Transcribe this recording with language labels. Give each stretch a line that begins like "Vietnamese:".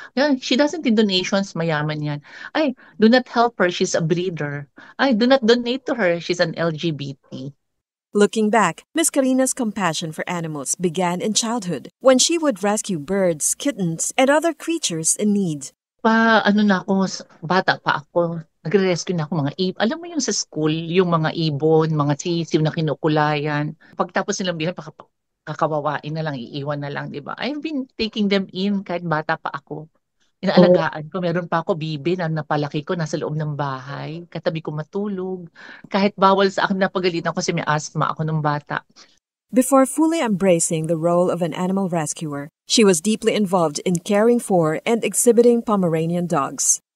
English: Yeah, she doesn't need donations,
Filipino: mayaman yan.
English: Ay, do not help her, she's a breeder. Ay, do not donate to her, she's an LGBT. Looking back, Miss Karina's compassion for animals began in childhood when she would rescue birds, kittens, and other creatures in need.
Filipino: Bata pa ako, nagre-rescue na ako mga ibon. Alam mo yung sa school, yung mga ibon, mga sisiw na kinukulayan. Pagtapos nilang bihan, kakawawain na lang, iiwan na lang, di ba?
English: I've been taking them in
Filipino: kahit bata pa ako. Inaalagaan ko, meron pa ako bibi na napalaki ko, nasa loob ng bahay. Katabi ko matulog. Kahit bawal sa akin, napagalitan ko kasi may asthma ako nung bata.
English: Before fully embracing the role of an animal rescuer, she was deeply involved in caring for and exhibiting Pomeranian dogs.